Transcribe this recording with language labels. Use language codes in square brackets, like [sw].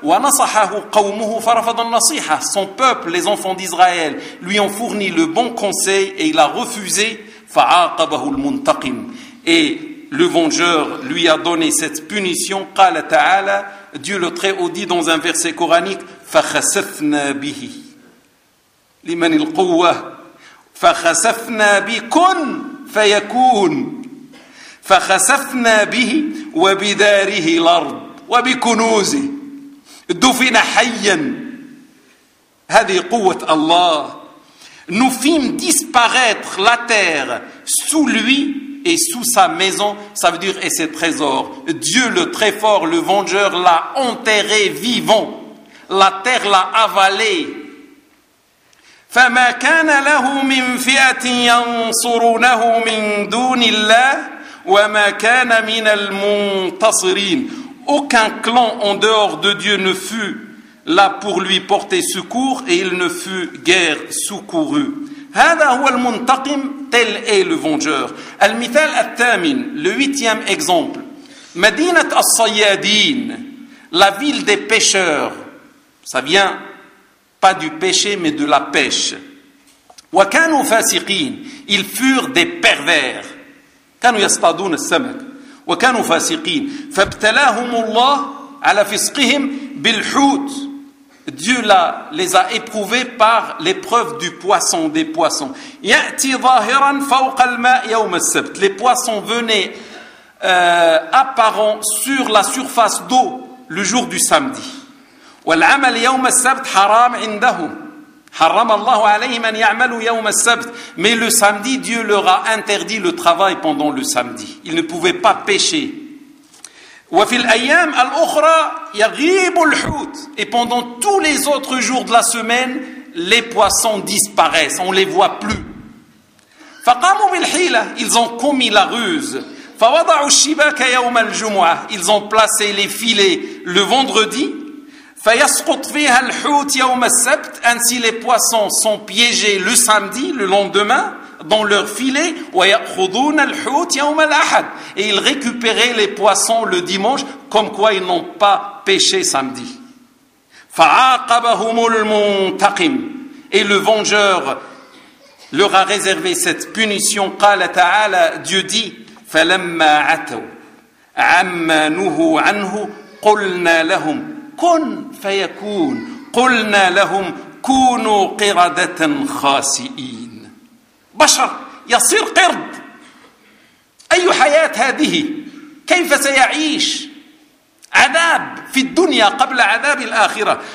[ar] ونصحه قومه فرفض النصيحة. [fr] Son peuple, les enfants d'Israël, lui ont fourni le bon conseil et il a refusé. [ar] فعاقبه المنتقم. [fr] Et le vengeur lui a donné cette punition. [ar] قال تعالى, [fr] Dieu le Très-Haut dit dans un verset coranique, [ar] فخسفنا به لمن القوة فخسفنا بكن فيكون فخسفنا به وبداره الأرض وبكنوزه دفن حيا. هذه قوة الله. [fr] Nous fîmes disparaître la terre sous lui et sous sa maison, ça veut dire et ses trésors. Dieu le très fort, le vengeur, l'a enterré vivant. La terre l'a avalé. [ar] فَمَا كَانَ لَهُ مِنْ فِيَةٍ يَنْصُرُونَهُ مِنْ دُونِ اللَّهِ وَمَا كَانَ مِنَ الْمُنْتَصِرِينَ. [fr] Aucun clan en dehors de Dieu ne fut là pour lui porter secours et il ne fut guère secouru. [ar] هذا هو المنتقم, [fr] tel est le vengeur. [ar] المثال الثامن, [fr] le huitième exemple. [ar] مدينة الصيادين, [fr] la ville des pêcheurs. Ça vient pas du péché mais de la pêche. [ar] وكانوا فاسقين, [fr] ils furent des pervers. [ar] كانوا يصطادون السمك. وكانوا فاسقين فابتلاهم الله على فسقهم بالحوت. [fr] Dieu les a éprouvés par l'épreuve du poisson, des poissons. [ar] يأتي ظاهرا فوق الماء يوم السبت. [fr] Les poissons venaient apparents sur la surface d'eau le jour du samedi. [ar] والعمل يوم السبت حرام عندهم. حرم الله عليهم أن يعملوا يوم السبت. [fr] Mais le samedi, Dieu leur a interdit le travail pendant le samedi. Ils ne pouvaient pas pêcher. [ar] وفي الأيام الأخرى يغيب الحوت. [fr] Et pendant tous les autres jours de la semaine, les poissons disparaissent. On ne les voit plus. [ar] فقاموا بالحيلة. [fr] Ils ont commis la ruse. [ar] فوضعوا الشباك يوم الجمعة. [fr] Ils ont placé les filets le vendredi. [ar] فيسقط فيها الحوت يوم السبت. [fr] Ainsi les poissons sont piégés le samedi, le lendemain, dans leur filet. [ar] ويأخذون الحوت يوم الأحد. [fr] Et ils récupéraient les poissons le dimanche, comme quoi ils n'ont pas pêché samedi. [ar] فعاقبهم المنتقم. [fr] Et le vengeur leur a réservé cette punition. [ar] قال تعالى, [fr] Dieu dit, [ar] فلما عتوا عما نهوا عنه قلنا لهم كن فيكون قلنا لهم كونوا قردة خاسئين. بشر يصير قرد. أي حياة هذه؟ كيف سيعيش؟ عذاب في الدنيا قبل عذاب الآخرة.